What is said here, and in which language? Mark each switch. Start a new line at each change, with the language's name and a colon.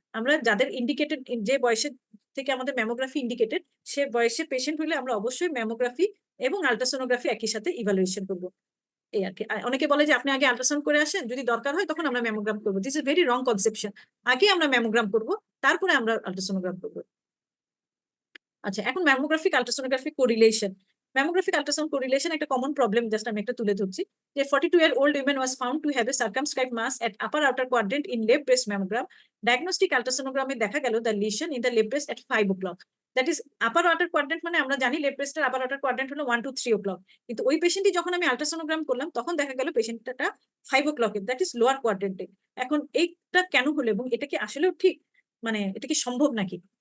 Bangla: আমরা যাদের ইন্ডিকেটেড, যে বয়সের থেকে আমাদের ম্যামোগ্রাফি ইন্ডিকেটেড, সে বয়সে পেশেন্ট হলে আমরা অবশ্যই ম্যামোগ্রাফি এবং আল্ট্রাসোনোগ্রাফি একই সাথে ইভালুয়েশন করবো, এই আর কি। অনেকে বলে যে আপনি আগে আল্ট্রাসাউন্ড করে আসেন, যদি দরকার হয় তখন আমরা ম্যামোগ্রাম করবো।
English: this is very wrong conception,
Bangla: আগে আমরা ম্যামোগ্রাম করবো, তারপরে আমরা আল্ট্রাসোনোগ্রাম করবো। আচ্ছা, এখন ম্যামোগ্রাফিক আল্ট্রাসোনোগ্রাফিক কোরিলেশন। ম্যামোগ্রাফিক আল্ট্রাসাউন্ড কোরিলেশন একটা কমন প্রবলেম, জাস্ট আমি একটা তুলে ধরছি, যে
English: 42-year-old woman was found to have a circumscribed mass at upper outer quadrant in left breast mammogram. Diagnostic ultrasonography
Bangla: দেখা গেল
English: the lesion in the left breast at 5 o'clock. That is upper outer quadrant,
Bangla: মানে আমরা জানি left ব্রেস্টের আপার outer quadrant হলো 1 to 3 o'clock, কিন্তু ওই পেশেন্টই যখন আমি আল্ট্রাসোনোগ্রাম করলাম তখন দেখা গেল পেশেন্টটা 5 o'clock,
English: That is lower কোয়াড্রেন্টে।
Bangla: এখন এইটা কেন হলো, এবং এটা কি আসলেও ঠিক, মানে এটা কি সম্ভব নাকি?